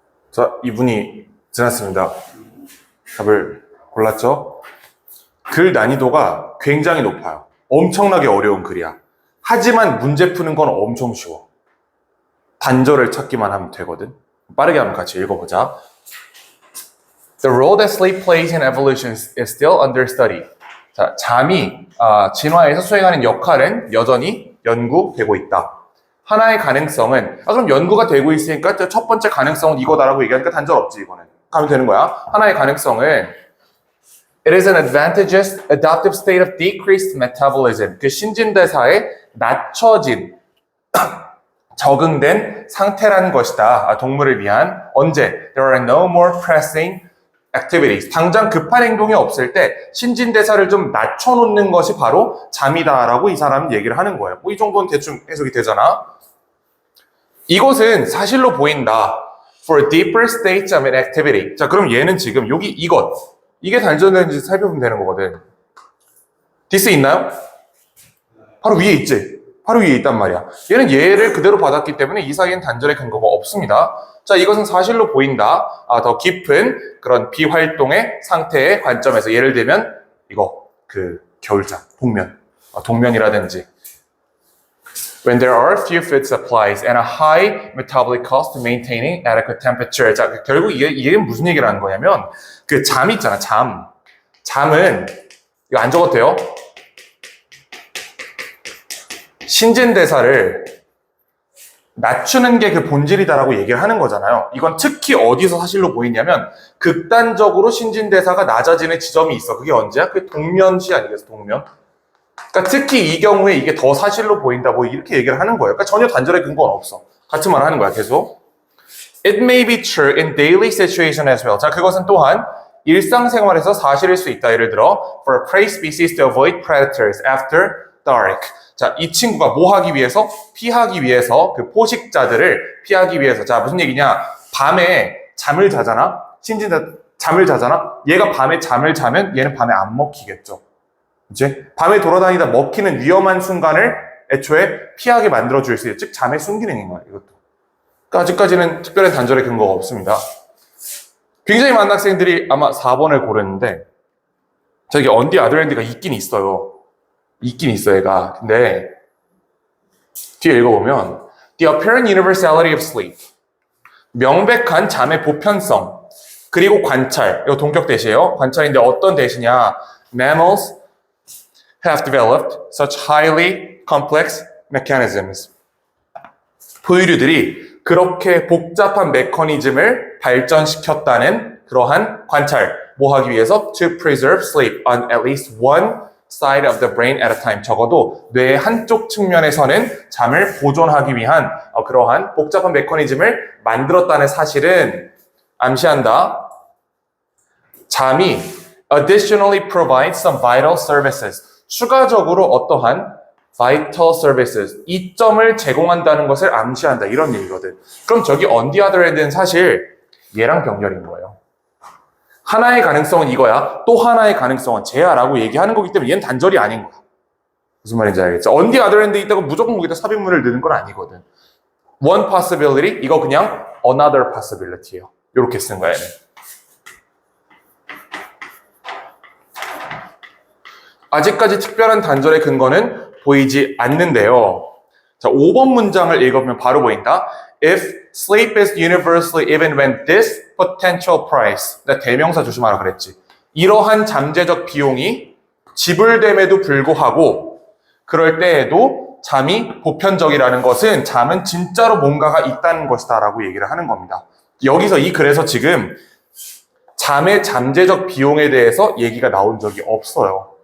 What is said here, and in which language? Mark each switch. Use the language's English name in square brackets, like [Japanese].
[Korean] 자, 이분이 지났습니다. 답을 골랐죠? 글 난이도가 굉장히 높아요. 엄청나게 어려운 글이야. 하지만 문제 푸는 건 엄청 쉬워. 단절을 찾기만 하면 되거든. 빠르게 한번 같이 읽어보자. [English] The role that sleep plays in evolution is still under study. [Korean] 자, 잠이 진화에서 수행하는 역할은 여전히 연구되고 있다. 하나의 가능성은 그럼 연구가 되고 있으니까 첫 번째 가능성은 이거다라고 얘기하니까 단절 없지 이거는. 가면 되는 거야. 하나의 가능성은 [English] It is an advantageous adaptive state of decreased metabolism. [Korean] 그 신진대사에 낮춰진 적응된 상태라는 것이다. 동물을 위한 언제? [English] There are no more pressing activities. [Korean] 당장 급한 행동이 없을 때 신진대사를 좀 낮춰놓는 것이 바로 잠이다라고 이 사람은 얘기를 하는 거예요. 뭐 이 정도는 대충 해석이 되잖아. 이것은 사실로 보인다. [English] For deeper states of an activity. [Korean] 자, 그럼 얘는 지금 여기 이게 단절되는지 살펴보면 되는 거거든. this 있나요? 바로 위에 있지. 바로 위에 있단 말이야. 얘는 얘를 그대로 받았기 때문에 이 사이엔 단절의 근거가 없습니다. 자, 이것은 사실로 보인다. 더 깊은 그런 비활동의 상태의 관점에서 예를 들면 이거 겨울잠, 동면이라든지 [English] When there are few food supplies and a high metabolic cost to maintaining adequate temperature. [Korean] 자, 결국 이게 무슨 얘기를 하는 거냐면 그 잠 있잖아, 잠은 이거 안 적어도 돼요. 신진대사를 낮추는 게 그 본질이다라고 얘기를 하는 거잖아요. 이건 특히 어디서 사실로 보이냐면 극단적으로 신진대사가 낮아지는 지점이 있어. 그게 언제야? 그게 동면시 아니겠어, 동면? 그러니까 특히 이 경우에 이게 더 사실로 보인다, 뭐 이렇게 얘기를 하는 거예요. 그러니까 전혀 단절의 근거는 없어. 같은 말 하는 거야, 계속. [English] It may be true in daily situation as well. [Korean] 자, 그것은 또한 일상생활에서 사실일 수 있다. 예를 들어, [English] for prey species to avoid predators after dark. [Korean] 자, 이 친구가 뭐 하기 위해서? 피하기 위해서, 그 포식자들을 피하기 위해서. 자, 무슨 얘기냐? 밤에 잠을 자잖아? 잠을 자잖아? 얘가 밤에 잠을 자면 얘는 밤에 안 먹히겠죠. 그치? 밤에 돌아다니다 먹히는 위험한 순간을 애초에 피하게 만들어줄 수 있어요. 즉, 잠의 순기능인 거야, 이것도. 그러니까 아직까지는 특별한 단절의 근거가 없습니다. 굉장히 많은 학생들이 아마 4번을 고르는데, 저기 언디 아더랜드가 있긴 있어요. 있긴 있어, 얘가. 근데, 뒤에 읽어보면, [English] The apparent universality of sleep. [Korean] 명백한 잠의 보편성. 그리고 관찰. 이거 동격 대시예요. 관찰인데 어떤 대시냐. [English] Mammals have developed such highly complex mechanisms. [Korean] 포유류들이 그렇게 복잡한 메커니즘을 발전시켰다는 그러한 관찰. 뭐 하기 위해서? [English] To preserve sleep on at least one side of the brain at a time. [Korean] 적어도 뇌의 한쪽 측면에서는 잠을 보존하기 위한 그러한 복잡한 메커니즘을 만들었다는 사실은 암시한다. 잠이 [English] additionally provides some vital services. [Korean] 추가적으로 어떠한 vital services, 이점을 제공한다는 것을 암시한다. 이런 얘기거든. 그럼 저기 on the other hand는 사실 얘랑 병렬인 거예요. 하나의 가능성은 이거야. 또 하나의 가능성은 쟤야라고 얘기하는 거기 때문에 얘는 단절이 아닌 거야. 무슨 말인지 알겠죠? on the other hand에 있다고 무조건 거기다 삽입문을 넣는 건 아니거든. one possibility, 이거 그냥 another possibility예요. 이렇게 쓴 거야, 얘는. 아직까지 특별한 단절의 근거는 보이지 않는데요. 자, 5번 문장을 읽어보면 바로 보인다. [English] If sleep is universally even when this potential price, [Korean] 나 대명사 조심하라 그랬지. 이러한 잠재적 비용이 지불됨에도 불구하고 그럴 때에도 잠이 보편적이라는 것은 잠은 진짜로 뭔가가 있다는 것이다 라고 얘기를 하는 겁니다. 여기서 이 글에서 지금 잠의 잠재적 비용에 대해서 얘기가 나온 적이 없어요.